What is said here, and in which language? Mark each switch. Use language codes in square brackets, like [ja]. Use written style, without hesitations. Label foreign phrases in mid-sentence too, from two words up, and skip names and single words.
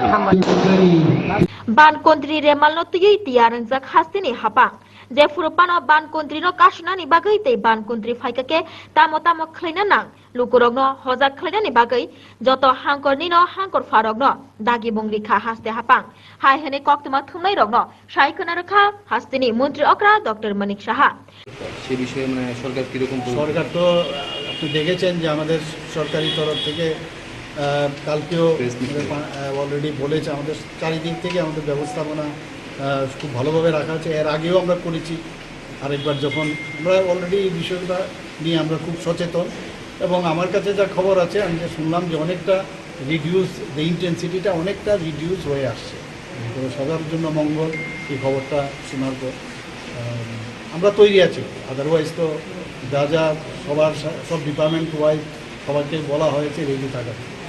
[trp] ban kontri remal no tigi tiarang jak hastini hapang je furopano ban kontri no kashnani bagai te ban kontri faikake tamo khlaina nang lukurok no hoja khlaina ni bagai joto hangkor ni no hangkor farok no dagi bongri kha haste hapang hai hene koktuma thumnai rok no saikona rakha hastini মন্ত্রী অকরা ডক্টর মানিক সাহা [bn] সেই বিষয়ে মানে সরকার কিরকম সরকার তো আপনি দেখেছেন যে আমাদের সরকারি তরফ থেকে কালকেও অলরেডি বলেছে আমাদের চারিদিক থেকে আমাদের ব্যবস্থাপনা খুব ভালোভাবে রাখা আছে এর আগেও আমরা করেছি আরেকবার যখন আমরা অলরেডি এই বিষয়টা নিয়ে আমরা খুব সচেতন এবং আমার কাছে যা খবর আছে আমি যে শুনলাম যে অনেকটা [en] reduce the intensity [bn] অনেকটা রিডিউস হয়ে আসছে তো সবার জন্য মঙ্গল এই খবরটা শোনার পর আমরা তৈরি আছি আদারওয়াইজ তো যা যা সবার সব [en] department wise [bn] সবাইকে বলা হয়েছে রেডি থাকার